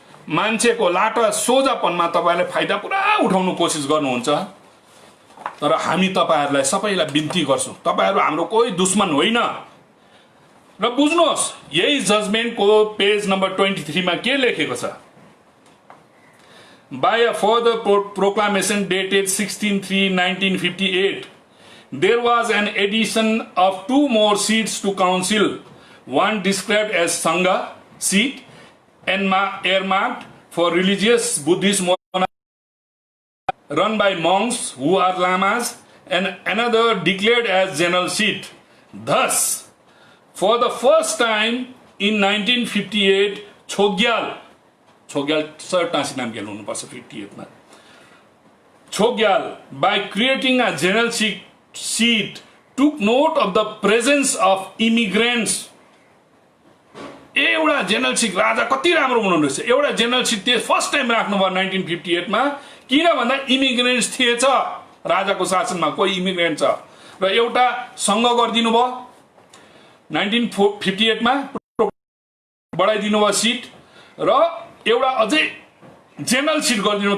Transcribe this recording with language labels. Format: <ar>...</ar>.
<ne>मान्छेको लाटा सोझापनमा तपाईँहरूले फाइदा पुरा उठाउनु कोसिस गर्नुहुन्छ। तर हामी तपाईँहरूलाई सबैलाई बिन्ती गर्छौँ, तपाईँहरू हाम्रो कोही दुश्मन होइन। र बुझ्नुहोस् यही जजमेन्टको पेज नम्बर 23 मा के लेखेको छ?</ne> <en>By a further proclamation dated 16/3/1958, there was an addition of 2 more seats to council, one described as Sangha seat and earmarked for religious Buddhist run by monks who are lamas, and another declared as general seat. Thus, for the first time in 1958, Chogyal</en> <ne>sir Tashi नाम गेल हुनुपर्छ 58 मा,</ne> <en>Chogyal, by creating a general seat, took note of the presence of immigrants.</en> <ne>एउटा general seat राजा कति राम्रो हुनुहुँदैछ, एउटा general seat त्यो first time राख्नुभयो 1958 मा, किन भन्दा इमिग्रेन्ट्स थिएछ राजाको शासनमा, कोही इमिग्रेन्ट छ र एउटा संघ गरिदिनु भयो 1958 मा, बढाइदिनु भयो सिट र एउटा अझै जनरल सिट गरिदिनु।</ne>